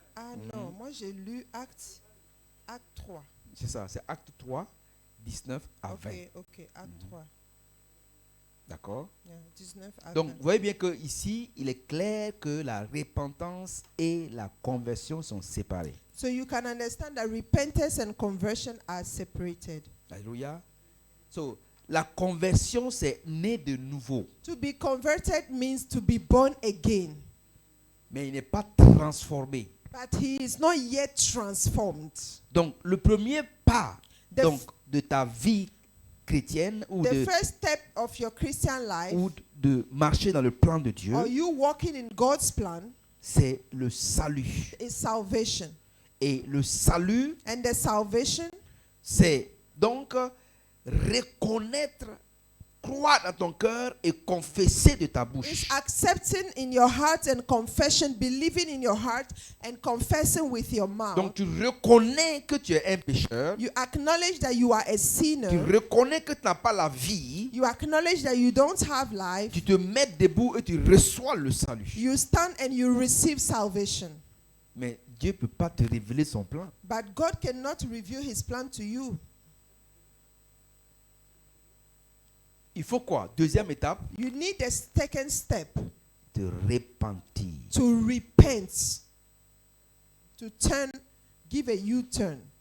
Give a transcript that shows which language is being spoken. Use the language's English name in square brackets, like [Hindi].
[French] Ah non, moi j'ai lu Acte 3. C'est ça, c'est Acte 3, 19 à 20. Ok, Acte 3. D'accord? [English] Yeah, 19 à [French] Donc, 20. vous voyez bien que ici, il est clair que la repentance et la conversion sont séparées. [English] So you can understand that repentance and conversion are separated. Alléluia. [French] So, la conversion, c'est né de nouveau. [English] To be converted means to be born again. [French] Mais il n'est pas transformé. [English] But he is not yet transformed. [French] Donc, le premier pas [English] The, [French] donc, de ta vie chrétienne ou [English] the first step of your Christian life, [French] de marcher dans le plan de Dieu, [English] or you walking in God's plan, [French] c'est le salut. [English] is salvation. [French] Et le salut, [English] And the salvation [French] c'est donc reconnaître, croire dans ton cœur et confesser de ta [English] is [French] bouche. [English] accepting in your heart and confession, believing in your heart and confessing with your mouth. [French] Donc tu reconnais que tu es un pécheur, [English] You acknowledge that you are a [French] tu [English] sinner. [French] reconnais que tu n'as pas la vie, [English] You acknowledge that you don't have life. [French] tu te mets debout et tu reçois le salut. [English] You stand and you receive salvation. [French] Mais Dieu ne peut pas te révéler son plan. [English] But God cannot reveal his plan to you. [French] Il faut quoi? Deuxième étape, [English] You need a second step [French] te repentir. [English] to repent, to turn, give a U-turn.